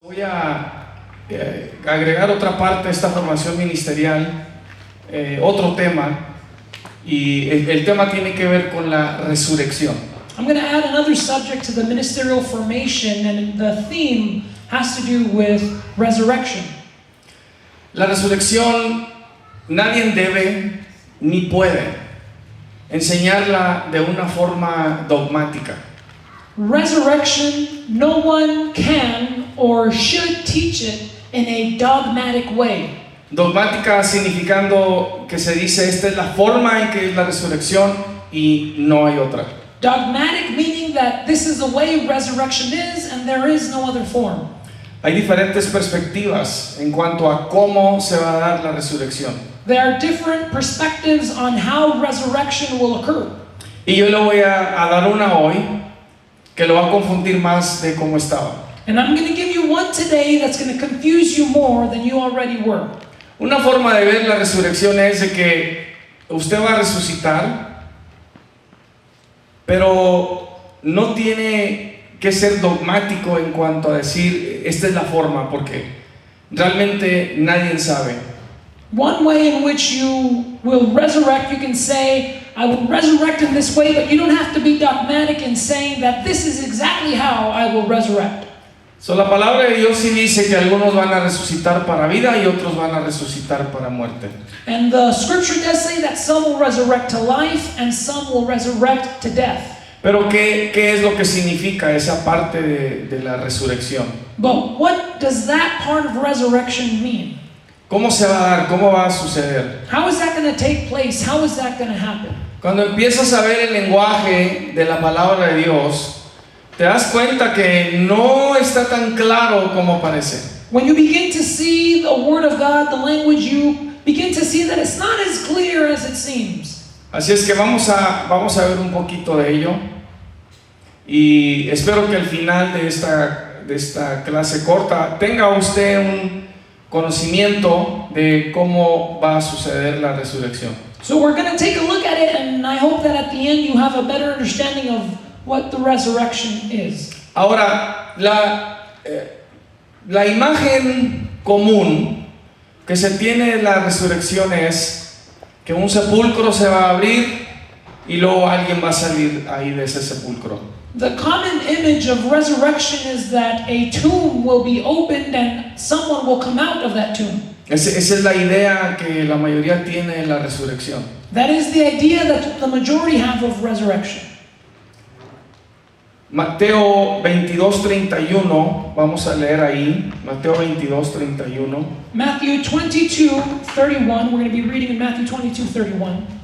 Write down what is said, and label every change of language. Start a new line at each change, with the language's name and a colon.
Spanish: Voy a agregar otra parte a esta formación ministerial, otro tema, y el tema tiene que ver con la resurrección.
English: I'm going to add another subject to the ministerial formation, and the theme has to do with resurrection.
Spanish: La resurrección nadie debe ni puede enseñarla de una forma dogmática.
English: Resurrection, no one can or should teach it in a dogmatic way.
Spanish: Dogmática significando que se dice esta es la forma en que es la resurrección y no hay otra.
English: Dogmatic meaning that this is the way resurrection is and there is no other form.
Spanish: Hay diferentes perspectivas en cuanto a cómo se va a dar la resurrección.
English: There are different perspectives on how resurrection will occur.
Spanish: Y yo le voy a dar una hoy que lo va a confundir más de cómo estaba.
English: And I'm going to give you one today that's going to confuse you more than you already were.
Spanish: Una forma de ver la resurrección es de que usted va a resucitar, pero no tiene que ser dogmático en cuanto a decir esta es la forma, porque realmente nadie sabe.
English: One way in which you will resurrect, you can say, I will resurrect in this way, but you don't have to be dogmatic in saying that this is exactly how I will resurrect.
Spanish: So, la palabra de Dios sí dice que algunos van a resucitar para vida y otros van a resucitar para muerte.
English: And the scripture does say that some will resurrect to life and some will resurrect to death.
Spanish: Pero ¿qué es lo que significa esa parte de la resurrección?
English: But what does that part of resurrection mean?
Spanish: ¿Cómo se va a dar? ¿Cómo va a suceder?
English: How is that going to take place? How is that going to happen?
Spanish: Cuando empiezas a ver el lenguaje de la palabra de Dios, te das cuenta que no está tan claro como parece.
English: When you begin to see the Word of God, the language, you begin to see that it's not as clear as it seems.
Spanish: Así es que vamos a ver un poquito de ello. Y espero que al final de esta clase corta tenga usted un conocimiento de cómo va a suceder la resurrección.
English: So we're going to take a look at it, and I hope that at the end you have a better understanding of what the resurrection is.
Spanish: Ahora, la imagen común que se tiene de la resurrección es que un sepulcro se va a abrir y luego alguien va a salir ahí de ese sepulcro.
English: The common image of resurrection is that a tomb will be opened and someone will come out of that tomb.
Spanish: Esa es la idea que la mayoría tiene de la resurrección.
English: That is the idea that the majority have of resurrection.
Spanish: Mateo 22:31, vamos a leer ahí, Mateo 22:31.
English: Matthew 22:31, we're going to be reading in Matthew 22:31.